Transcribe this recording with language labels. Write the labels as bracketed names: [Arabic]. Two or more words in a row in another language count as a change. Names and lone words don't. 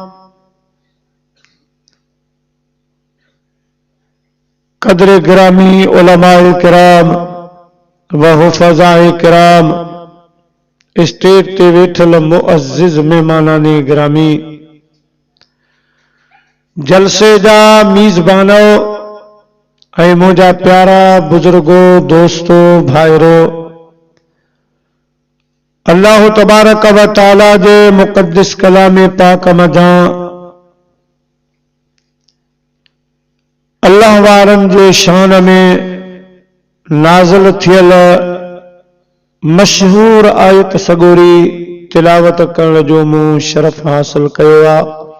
[Sindhi] कदर गिरामी उलमाए किराम व हुफ़ज़ाए किराम स्टेज ते वेठल मुअज़्ज़िज़ मेहमानाने गिरामी जलसे जा मीज़बानो ऐं मुंहिंजा प्यारा बुजुर्गो दोस्तो भाइरो अल्लाह तबारक व तआला जे मुक़द्दस कलाम पाक मजां अल्लाह वारन जे शान में नाज़िल थियल मशहूर आयत सगोरी तिलावत करण जो मूं शरफ हासिल कयो आहे।